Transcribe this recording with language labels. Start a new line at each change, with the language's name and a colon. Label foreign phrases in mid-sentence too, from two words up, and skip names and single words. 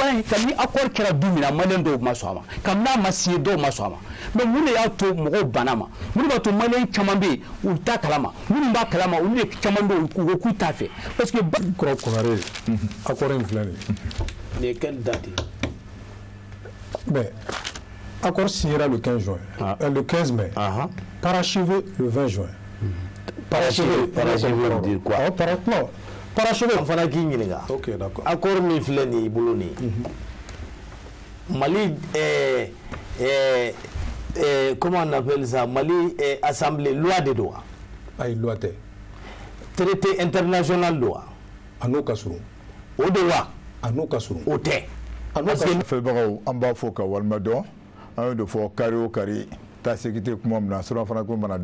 Bambara: wallahi kam ni accord kɛra du min na maliyɛn dɔw ma sɔn a ma kam n'a ma signé dɔw ma sɔn a ma mais mun de y'a to mɔgɔw banna ma mun de b'a to maliyɛn caman bɛ yen u t'a kalama minnu b'a kalama olu de caman bɛ yen u ko k'u t'a fɛ
French: parce que
Bambara: Konare accord in filɛ nin
French: Mais quelle date? mais accord signera le 15 juin le 15 mai parachevé le 20 juin Parachevé veut dire quoi? Non, parachevé.
Bambara: On fana k'i ɲininka.
French: Ok, d'accord.
Bambara: Accord min filɛ nin i bolo nin Mali
French: comment on appelle ça?
Bambara: Mali
French: assemblée loi
Bambara: de don wa? Ayi loi tɛ.
French: Traité international
Bambara: don wa? A n'o ka surun. O de wa? A n'o ka surun. O tɛ.
French: Parce que
Bambara: filɛbagaw an b'a fɔ ka walima dɔn an y'o de fɔ kari o kari ta sécurité kuma min na sɔrɔ fana ko mana